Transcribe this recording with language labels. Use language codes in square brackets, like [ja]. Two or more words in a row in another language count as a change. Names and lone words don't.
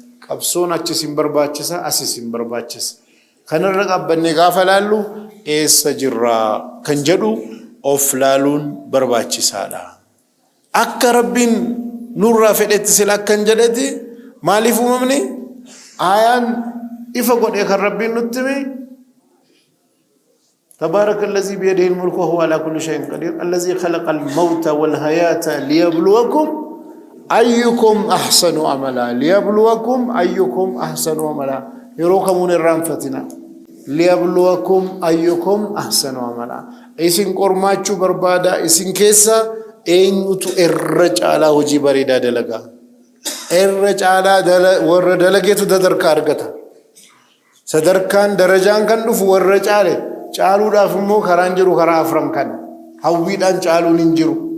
[om] Qabsoon achis hin barbaachisa, asis hin barbaachisa. Kanarra dhaabbannee gaafa laallu, "Eessa jirraa?" kan jedhu of laaluun barbaachisaadha. Akka Rabbiin nurraa fedhetti sila akkan jedhetti maaliif uumamne? Aayaan ifa godhe kan Rabbiin nutti hime. [ar] "تبارك الذي بيده الملك وهو على كل شيء قدير الذي خلق الموت والحياة ليبلوكم أيكم أحسن عملا." ليبلوكم أيكم أحسن عملا. [om] Yeroo kamuun irraanfatina. [ar] "ليبلوكم أيكم أحسن عملا." [om] Isin qormaachuu barbaada. Isin keessa eenyutu irra caalaa hojii bareedaa dalagaa? Irra caalaa dala-, warra dalageetu dadarka argata. Sadarkaan darajaan kan dhufu warra caale. Caaluudhaaf immoo karaan jiru karaa afran kana. Hawwiidhaan caaluun hin jiru.